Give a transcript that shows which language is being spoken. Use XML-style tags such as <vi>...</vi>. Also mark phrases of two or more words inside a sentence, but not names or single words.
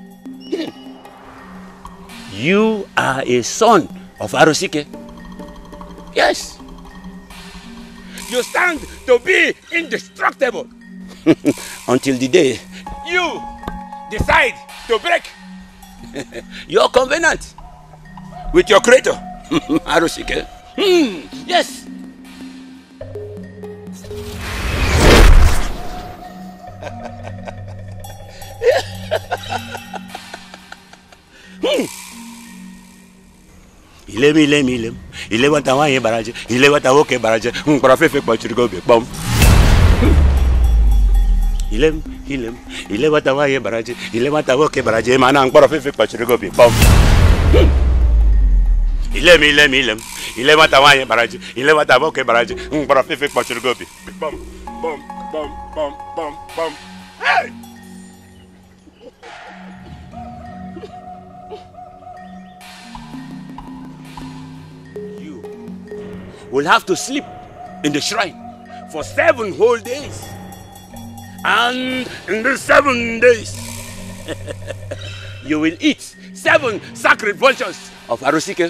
<en>You are a son of Arusike. Yes. You stand to be indestructible until the day you decide to break your covenant with your creator, Arusike. Yes. Ile wata wanye baraje, ile wata woke baraje, profefe kwa chirigo be bom. Ile wata wanye baraje, ile wata woke baraje, mana profefe kwa chirigo be bom. Ile wata wanye baraje, ile wata woke baraje, profefe kwa chirigo be bom bom bom bom bom bom. Hey! Will have to sleep in the shrine for 7 whole days. And in the 7 days, you will eat 7 sacred vultures of Arusike.</en>